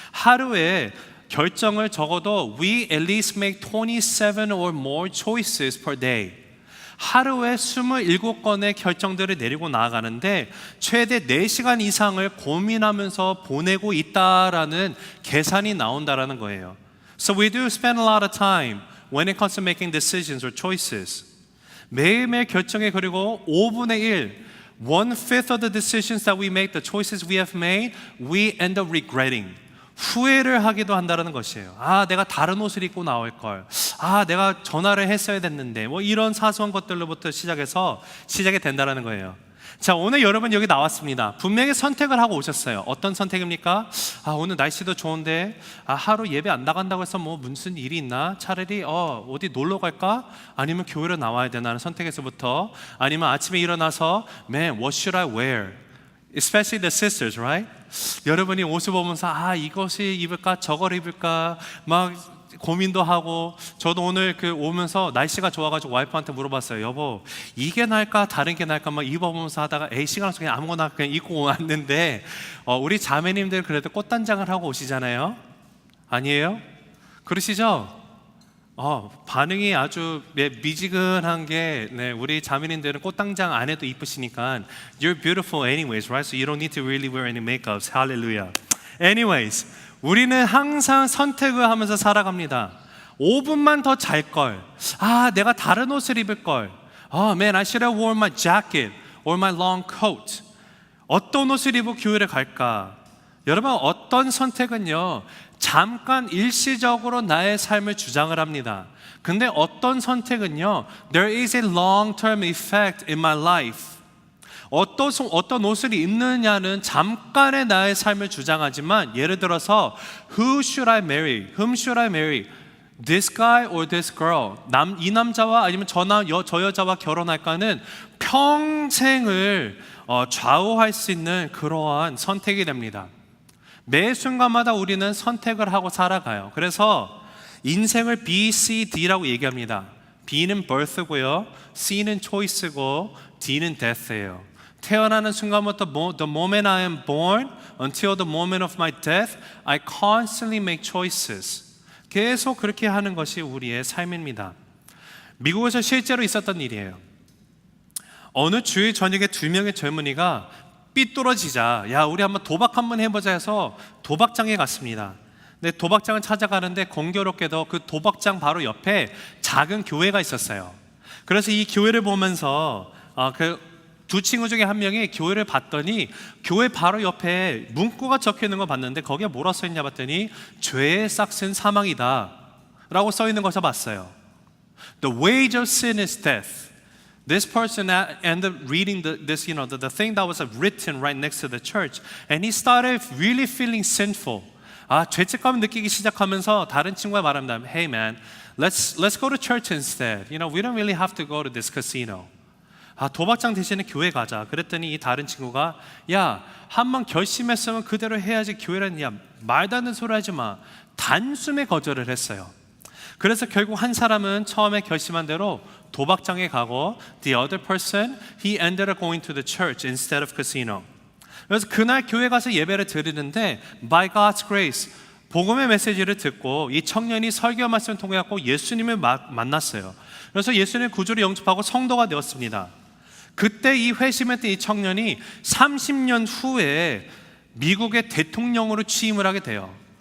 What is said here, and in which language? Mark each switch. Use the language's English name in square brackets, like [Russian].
[Korean] 하루에 결정을 적어도 [English] we at least make 27 or more choices per day. [Korean] 하루에 27건의 결정들을 내리고 나아가는데 최대 4시간 이상을 고민하면서 보내고 있다라는 계산이 나온다라는 거예요. [English] So we do spend a lot of time when it comes to making decisions or choices. [Korean] 매일매일 결정에 그리고 5분의 1, [English] 1/5 of the decisions that we make, the choices we have made, we end up regretting. [Korean] 후회를 하기도 한다는 것이에요. 내가 다른 옷을 입고 나올 걸. 내가 전화를 했어야 됐는데. 뭐 이런 사소한 것들로부터 시작이 된다는 거예요. 자, 오늘 여러분 여기 나왔습니다. 분명히 선택을 하고 오셨어요. 어떤 선택입니까? 오늘 날씨도 좋은데 하루 예배 안 나간다고 해서 뭐 무슨 일이 있나? 차라리 어디 놀러 갈까? 아니면 교회로 나와야 되나 하는 선택에서부터, 아니면 아침에 일어나서 [English] Man, what should I wear? Especially the sisters, right? [Korean] 여러분이 옷을 보면서 이것을 입을까 저걸 입을까 막 고민도 하고, 저도 오늘 오면서 날씨가 좋아가지고 와이프한테 물어봤어요. 여보, 이게 나을까 다른 게 나을까 막 입어보면서 하다가 시간 없어 그냥 아무거나 그냥 입고 왔는데 우리 자매님들 그래도 꽃단장을 하고 오시잖아요. 아니에요? 그러시죠? 반응이 아주 미지근한 게, 우리 자매님들은 꽃단장 안 해도 이쁘시니까 [English] You're beautiful anyways, right? So you don't need to really wear any makeups. Hallelujah. [Korean] Anyways, 우리는 항상 선택을 하면서 살아갑니다. 5분만 더 잘 걸. 내가 다른 옷을 입을 걸. [English] Man, I should have worn my jacket or my long coat. [Korean] 어떤 옷을 입고 교회를 갈까? 여러분, 어떤 선택은요, 잠깐 일시적으로 나의 삶을 주장을 합니다. 근데 어떤 선택은요, [English] there is a long-term effect in my life. [Korean] 어떤 옷을 입느냐는 잠깐의 나의 삶을 주장하지만, 예를 들어서 [English] Who should I marry? Whom should I marry? This guy or this girl? [Korean] 이 남자와 아니면 저 여자와 결혼할까는 평생을 좌우할 수 있는 그러한 선택이 됩니다. 매 순간마다 우리는 선택을 하고 살아가요. 그래서 인생을 B, C, D라고 얘기합니다. B는 birth고요, C는 choice고, D는 death예요. 태어나는 순간부터 [English] the moment I am born until the moment of my death, I constantly make choices. [Korean] 계속 그렇게 하는 것이 우리의 삶입니다. 미국에서 실제로 있었던 일이에요. 어느 주일 저녁에 2명의 젊은이가 삐뚤어지자, 우리 한번 도박 한번 해보자 해서 도박장에 갔습니다. 근데 도박장을 찾아가는데 공교롭게도 그 도박장 바로 옆에 작은 교회가 있었어요. 그래서 이 교회를 보면서 두 친구 중에 한 명이 교회를 봤더니 교회 바로 옆에 문구가 적혀 있는 거 봤는데 거기에 뭐라 써 있냐 봤더니 죄의 싹은 사망이다 라고 써 있는 것을 봤어요. [English] The wage of sin is death. This person ended up reading the thing that was written right next to the church, and he started really feeling sinful. [Korean] 죄책감을 느끼기 시작하면서 다른 친구가 말합니다. [English] Hey man, let's go to church instead. We don't really have to go to this casino. [Korean] 도박장 대신에 교회 가자. 그랬더니 이 다른 친구가 한번 결심했으면 그대로 해야지, 교회라는 말도 안 되는 소리 하지 마. 단숨에 거절을 했어요. 그래서 결국 한 사람은 처음에 결심한 대로 도박장에 가고, [English] the other person, he ended up going to the church instead of casino. [Korean] 그래서 그날 교회 가서 예배를 드리는데 [English] by God's grace, [Korean] 복음의 메시지를 듣고 이 청년이 설교 말씀을 통해 갖고 예수님을 만났어요. 그래서 예수님의 구주를 영접하고 성도가 되었습니다. 그때 이 회심했던 이 청년이 30년 후에 미국의 대통령으로 취임을 하게 돼요.